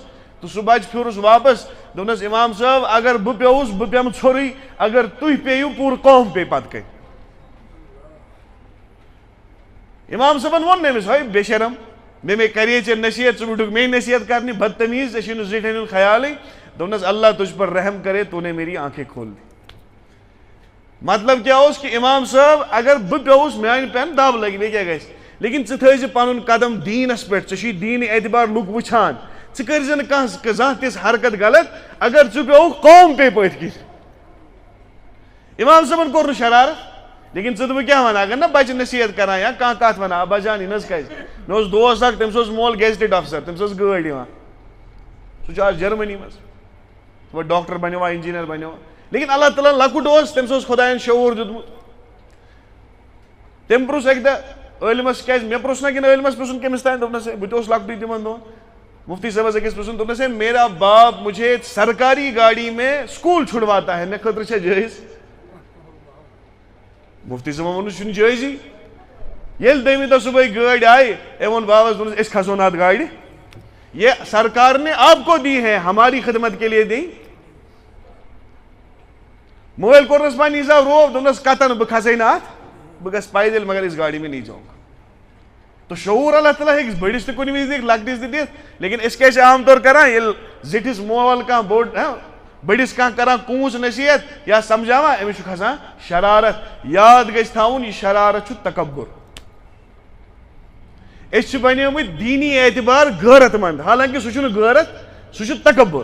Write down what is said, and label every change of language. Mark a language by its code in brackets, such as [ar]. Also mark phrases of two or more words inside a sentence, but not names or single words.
[ks] تہٕ سُہ بچہ پھیوٗرُس واپس, دوٚپنس امام صٲب اگر بہٕ پیوٚوُس بہٕ پیٚمہٕ ژھوٚرُے, اگر تُہۍ پیٚیِو پوٗرٕ قوم پیٚیہِ پتہٕ کَنۍ. امام صٲبن ووٚن نہٕ أمِس ہے بے شرم, مےٚ کرے ژےٚ نصیحت, ژٕ وٕٹھُکھ مے نصیحت کرنہِ, بدتمیٖز, ژےٚ چھُے نہٕ زِٹھٮ۪ن ہُنٛد خیالٕے. [ur] دوٚپنس اللہ تُجھ پر رحم کرے, تو نے میری آنکھیں کھول دی. [ks] مطلب کیٛاہ اوس کہ امام صٲب اگر بہٕ پیوٚوُس میانہِ پٮ۪ن دب لگہِ, بیٚیہِ کیٛاہ گژھِ, لیکن ژٕ تھٲیزِ پنُن قدم دیٖنس پٮ۪ٹھ, ژےٚ چھُے دیٖنہِ اعتبار لُکھ وٕچھان, ژٕ کانٛہہ زانٛہہ تِژھ حرکت غلط اگر ژٕ پیوٚوُکھ قوم پے پٔتھۍ کِنۍ. اِمام صٲبن کوٚر نہٕ شرارت لیکن ژٕ تہٕ بہٕ کیٛاہ وَنہٕ اگر نا بچہِ نصیحت کران یا کانٛہہ کتھ وَنان ابا جان یہِ نہٕ حظ کھژِ. مےٚ اوس دوس اکھ تٔمِس اوس مول گیزٹِڈ افسر تٔمِس ٲس گٲڑۍ یِوان سُہ چھُ آز جرمنی منٛز وۄنۍ ڈاکٹر بنیو انجیٖنر بنیو لیکن اللہ تعالیٰ لۄکُٹ اوس تٔمِس اوس خۄدایَن شعوٗر دیُتمُت. تٔمۍ پرُژھ اَکہِ دۄہ عٲلمس کیازِ مےٚ پرُژھ نا کِنہٕ عٲلمس پرُژھُن کٔمِس تانۍ دوٚپنس بہٕ تہِ اوسُس لۄکٹُے تِمن دۄہن مفتی صٲبس أکِس پرُژھُن دوٚپنس ہے [ur] میرا باپ مجھے سرکاری گاڑی میں اسکول چھُڑواتا ہے [ks] مےٚ خٲطرٕ چھا جٲیز. مفتی صٲبن ووٚنُن چھُنہٕ جٲیزٕے. ییٚلہِ دوٚیمہِ دۄہ صبحٲے گٲڑۍ آیہِ أمۍ ووٚن بابس دوٚپنس أسۍ کھسو نہٕ اتھ گاڑِ [ur] یہ سرکار نے آپ کو دی ہے ہماری خدمت کے لیے دی. [ks] مٲلۍ کوٚرنس پننہِ حساب روب دوٚپنس کتن بہٕ کھسے نہٕ اتھ بہٕ گژھٕ پیدل [ur] مگر اس گاڑی میں نہیں جاؤں گا. [ks] تو شعوٗر اللہ تعالیٰ ہیٚکہِ بٔڑِس تہِ کُنہِ وِزِ دِتھ لۄکٹِس تہِ دِتھ لیکن أسۍ کیٛاہ چھِ عام طور کران ییٚلہِ زِٹھِس مول کانٛہہ بوٚڑ بٔڑِس کانٛہہ کران کوٗنٛژ نصیحت یا سمجھاوان أمِس چھُ کھسان شرارت. یاد گژھِ تھاوُن یہِ شرارت چھُ تکبُر. أسۍ چھِ بنیمٕتۍ دیٖنی اعتبار غٲرت مند حالانکہِ سُہ چھُنہٕ غٲرت سُہ چھُ تکبُر.